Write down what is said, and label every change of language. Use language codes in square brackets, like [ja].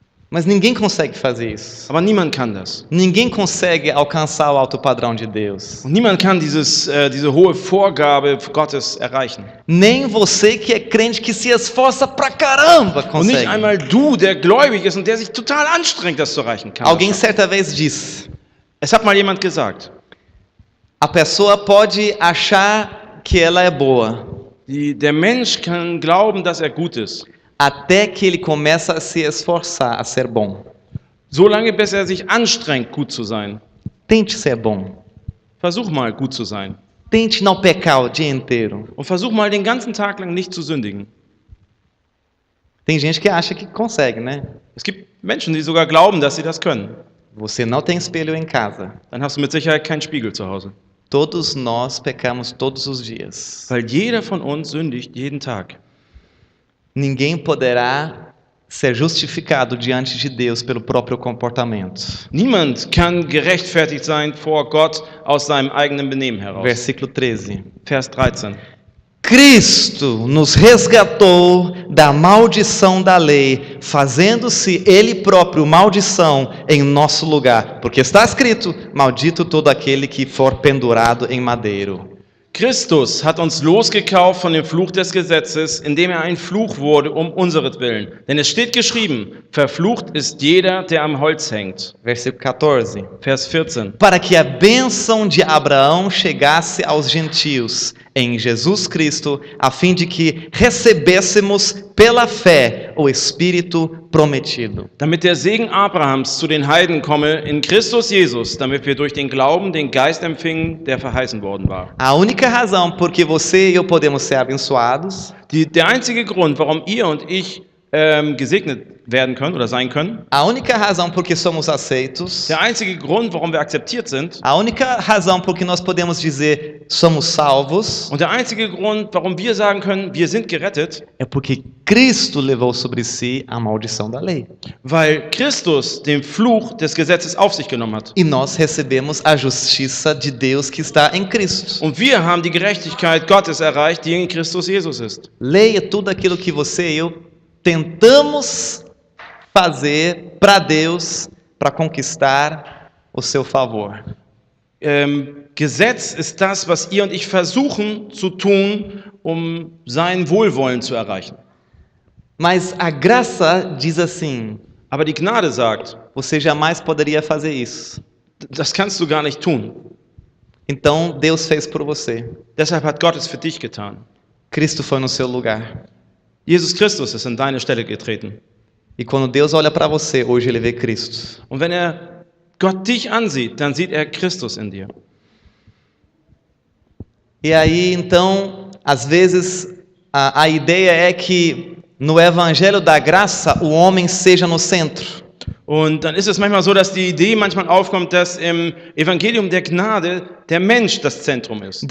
[pt] Mas ninguém consegue fazer isso. [de] Aber niemand kann das. [pt] Ninguém consegue alcançar o alto padrão de Deus. [de] Und niemand kann diese hohe Vorgabe Gottes erreichen. [pt] Nem você que é crente que se esforça pra caramba [de] Und nicht [pt] consegue. [de] einmal du, der gläubig ist und der sich total anstrengt, das zu erreichen kann. [pt] Alguém certa vez disse: [de] Es hat mal jemand gesagt, [pt] a pessoa pode achar que ela é boa, [de] der Mensch kann glauben, dass er gut ist, [pt] até que ele começa a se esforçar a ser bom. [de] solange bis er sich anstrengt, gut zu sein. [pt] Tente ser bom. [de] Versuch mal, gut zu sein. [pt] Tente não pecar o dia inteiro. [de] Und versuch mal, den ganzen Tag lang nicht zu sündigen. [pt] Tem gente que acha que consegue, né? [de] Es gibt Menschen, die sogar glauben, dass sie das können. [pt] Você não tem espelho em casa. [de] Dann hast du mit Sicherheit keinen Spiegel zu Hause. [pt] Todos nós pecamos todos os dias. [de] Weil jeder von uns sündigt jeden Tag. [pt] Ninguém poderá ser justificado diante de Deus pelo próprio comportamento. [de] Niemand kann gerechtfertigt sein vor Gott aus seinem eigenen Benehmen heraus. [pt] Versículo 13. [de] Vers 13. [pt] Cristo nos resgatou da maldição da lei, fazendo-se Ele próprio maldição em nosso lugar. Porque está escrito: maldito todo aquele que for pendurado em madeiro. [de] Christus hat uns losgekauft von dem Fluch des Gesetzes, indem er ein Fluch wurde um unseretwillen. Denn es steht geschrieben, verflucht ist jeder, der am Holz hängt. [pt] Versículo 14. [de] Vers 14. [pt] Para que a bênção de Abraão chegasse aos gentios em Jesus Cristo, a fim de que recebêssemos pela fé o Espírito prometido. [de] Damit der Segen Abrahams zu den Heiden komme in Christus Jesus, damit wir durch den Glauben den Geist empfingen, der verheißen worden war. [pt] A única razão por que você e eu podemos ser abençoados, [de] Der einzige Grund, warum ihr und ich gesegnet werden können oder sein können, [pt] a única razão por que somos aceitos, [de] der einzige Grund, warum wir akzeptiert sind, [pt] a única razão por que nós podemos dizer somos salvos, [de] und der einzige Grund, warum wir sagen können, wir sind gerettet, [pt] é porque Cristo levou sobre si a maldição da lei. [de] weil Christus den Fluch des Gesetzes auf sich genommen hat. [pt] E nós recebemos a justiça de Deus que está em Cristo. [de] Und wir haben die Gerechtigkeit Gottes erreicht, die in Christus Jesus ist. [pt] Leia tudo aquilo que você e eu tentamos fazer para Deus, para conquistar o seu favor. [de] Gesetz ist das, was ihr und ich versuchen zu tun, um sein Wohlwollen zu erreichen. [pt] Mas a graça diz assim: [de] Aber die Gnade sagt, [pt] você jamais poderia fazer isso. [de] das kannst du gar nicht tun. [pt] Então Deus fez por você. [de] Deshalb hat Gott es für dich getan. [pt] Cristo foi no seu lugar. [de] Jesus Christus ist an deine Stelle getreten. [pt] E quando Deus olha para você, hoje ele vê Cristo. [de] Und wenn Gott dich ansieht, dann sieht Christus in dir. [pt] E aí, então, às vezes, a ideia é que no Evangelho da Graça o homem seja no centro. [de] Und dann ist es manchmal so, dass die Idee manchmal aufkommt, dass im Evangelium der Gnade der Mensch das Zentrum ist.